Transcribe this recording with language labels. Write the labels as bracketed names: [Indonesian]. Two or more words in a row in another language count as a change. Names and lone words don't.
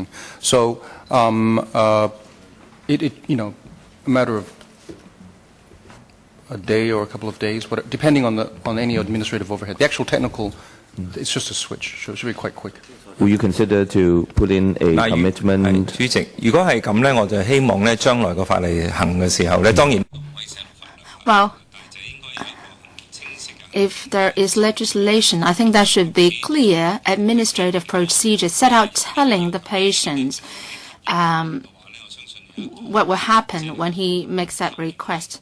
[English] So a matter of a day or a couple of days, depending on any administrative overhead. The actual technical, it's just a switch, so it should be quite quick. Will you consider to put in a commitment? [Cantonese] 主席，如果係咁咧，我就希望咧將來個法例行嘅時候咧，當然。 [English] Well, if there is legislation, I think there should be clear administrative procedures set out telling the patients what will happen when he makes that request.